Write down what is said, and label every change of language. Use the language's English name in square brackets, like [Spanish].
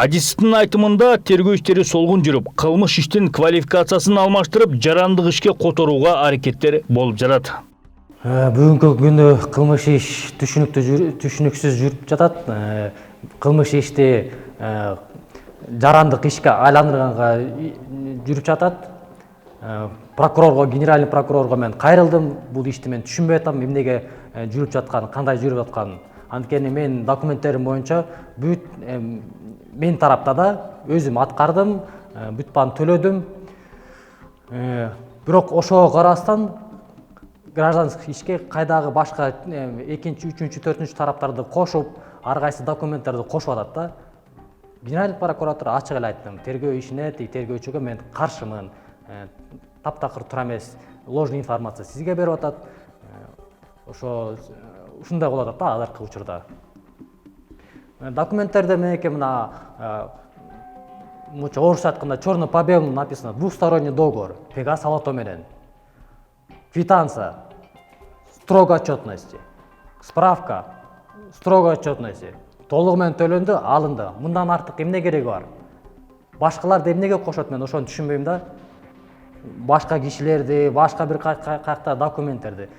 [Kyrgyz] Адисовдун айтымында тергөө иштери солгун жүрүп, кылмыш иштин квалификациясын алмаштырып, жарандык ишке которууга аракеттер болуп жатат. Бүгүнкү күндө кылмыш иш түшүнүксүз жүрүп жатат. Кылмыш ишти жарандык ишке айландырганга жүрүп жатат. Прокурорго, генеральный прокурорго мен кайрылдым. Бул ишти мен түшүнбөй атам, эмнеге жүрүп жатканын, кандай жүрүп атканын. Анткени мен документтерим боюнча бүт мен тарапта да өзүм аткардым, бүт бааны төлөдүм. Бирок ошого карабастан гражданский ишке кайдагы башка экинчи, үчүнчү, төртүнчү тараптарды кошуп, ар кайсы документтерди кошуп атат да. Генеральный прокуратура ачык эле айттым, тергөө ишине, тергөөчүгө мен каршымын. Таптакыр туура эмес ложный информация сизге берип атат. Ушундай болуп атат да азыркы учурда. Документтерде менеки мына орусча айтканда [Russian] черный по белому написано двухсторонний договор [Kyrgyz] Пегас Auto менен. [Russian] Квитанция строгой отчетности, справка строгой отчетности. [Kyrgyz] Толугу менен төлөндү, алынды. Мындан артык эмне кереги бар? Башкаларды эмнеге кошот, мен ошону түшүнбөйм да. Башка кишилерди, башка бир кайакта документтерди.